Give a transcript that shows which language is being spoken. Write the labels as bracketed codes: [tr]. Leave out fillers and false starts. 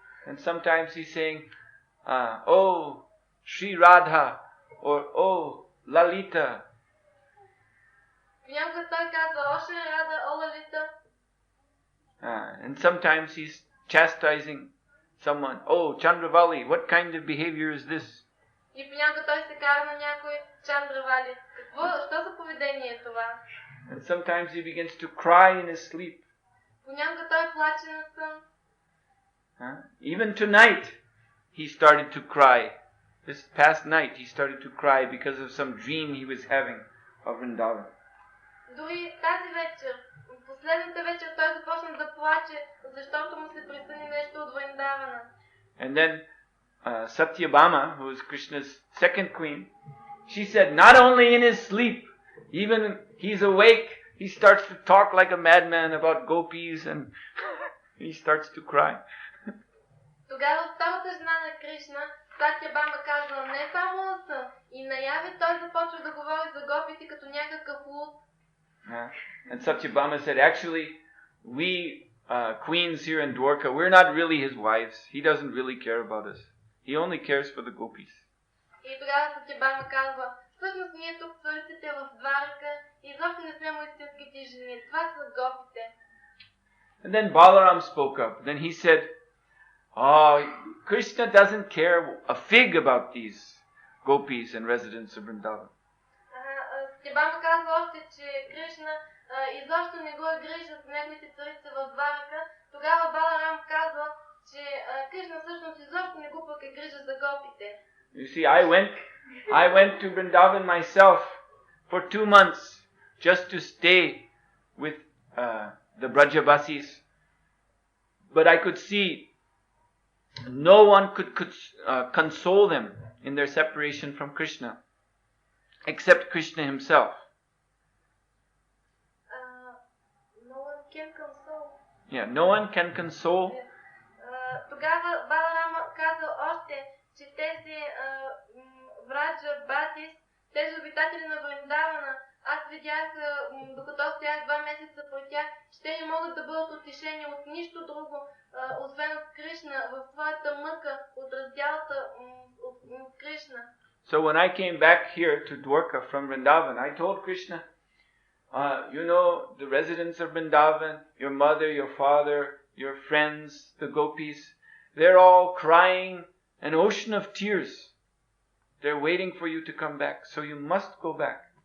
[en] And sometimes he's saying, "Oh, Sri Radha," or "Oh, Lalita." [bg] Понякога той казва, о, Шри Рада, о, Лалита. [en] And sometimes he's chastising someone. "Oh, Chandravali, what kind of behavior is this?" [bg] И понякога той се кара на някой Чандравали. Що за поведение е това? [en] And sometimes he begins to cry in his sleep. [bg] Понякога той плаче на сън. [en] Even tonight, he started to cry. This past night, he started to cry because of some dream he was having of Vrindavan. [bg] Дори тази вечер, последната вечер, той започна да плаче, защото му се присъни нещо от Вриндавана. [en] And then Satyabhama, who is Krishna's second queen, she said, not only in his sleep, even he's awake, he starts to talk like a madman about gopis and he starts to cry. [bg] Тогава втората жена на Кришна, Сатябама, казва, не само на сън, и наяви той започва да говори за гопите като някакъв луд. [en] And Satyabhama said, actually, we queens here in Dwarka, we're not really his wives. He doesn't really care about us. He only cares for the gopis. [bg] И тогава Сатябама казва, всъщност ние тук цариците в Дварака изобщо не сме му истинските жени. Това са гопите. [en] And then Balaram spoke up. Then he said, Oh, Krishna doesn't care a fig about these gopis and residents of Vrindavan. [bg] Стебама казва още, че Кришна изобщо не го е грижа за неговите царица в Дварака. Тогава Баларам казва, че Кришна всъщност изобщо не го пък е грижа за гопите. [en] You see, I went to Vrindavan myself for 2 months just to stay with the Brajavasis. But I could see no one could console them in their separation from Krishna, except Krishna himself. No one can console. Yeah, no one can console. [bg] Тогава Баларам каза още, че тези Браджавасис, тези обитатели на Вриндавана, аз видях, докато стоях 2 месеца по тях, че те не могат да бъдат утешени от нищо друго, освен от Кришна, в своята мъка, от разделата от Кришна. [en] So when I came back here to Dwarka from Vrindavan, I told Krishna, you know, the residents of Vrindavan, your mother, your father, your friends, the gopis, they're all crying an ocean of tears. They're waiting for you to come back, so you must go back.